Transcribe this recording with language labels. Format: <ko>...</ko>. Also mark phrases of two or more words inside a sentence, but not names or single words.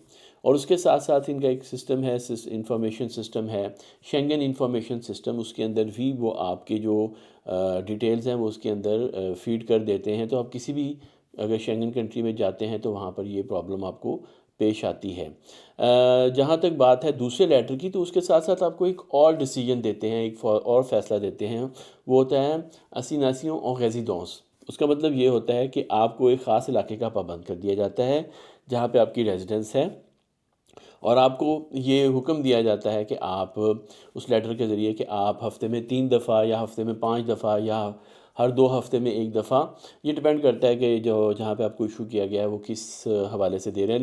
<ur>اور اس کے ساتھ ساتھ ان کا ایک سسٹم ہے،</ur> <en>information system</en> <ur>ہے،</ur> <en>Schengen information system,</en> <ur>اس کے اندر بھی وہ آپ کے جو ڈیٹیلز ہیں وہ اس کے اندر فیڈ کر دیتے ہیں، تو آپ کسی بھی اگر</ur> <en>Schengen country</en> <ur>میں جاتے ہیں تو وہاں پر یہ پرابلم آپ کو پیش آتی ہے۔ جہاں تک بات ہے دوسرے لیٹر کی، تو اس کے ساتھ ساتھ آپ کو ایک اور ڈیسیجن دیتے ہیں، ایک اور فیصلہ دیتے ہیں، وہ ہوتا ہے</ur> <fr>assignation en résidence.</fr> <ur>اس کا مطلب یہ ہوتا ہے کہ آپ کو ایک خاص علاقے کا پابند کر دیا جاتا ہے جہاں پہ آپ کی ریزیڈنس ہے، اور آپ کو یہ حکم دیا جاتا ہے کہ آپ اس لیٹر کے ذریعے کہ آپ ہفتے میں 3 دفعہ یا ہفتے میں 5 دفعہ یا ہر 2 ہفتے میں 1 دفعہ، یہ ڈیپینڈ کرتا ہے کہ جہاں پہ آپ کو ایشو کیا گیا ہے وہ کس حوالے سے دے رہے ہیں۔</ur>